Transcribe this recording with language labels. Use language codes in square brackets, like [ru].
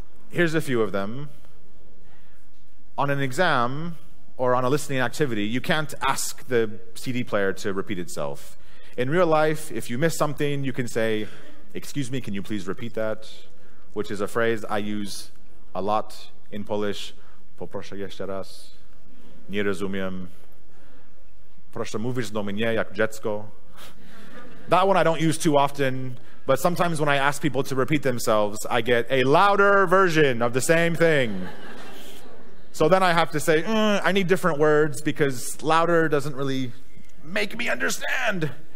[en] Here's a few of them. On an exam or on a listening activity, you can't ask the CD player to repeat itself. In real life, if you miss something, you can say, "Excuse me, can you please repeat that?" Which is a phrase I use a lot in Polish. [pl] Poproszę jeszcze raz. Nie rozumiem. Proszę mówić do mnie jak dziecko. [en] That one I don't use too often, but sometimes when I ask people to repeat themselves, I get a louder version of the same thing. So then I have to say, I need different words because louder doesn't really make me understand.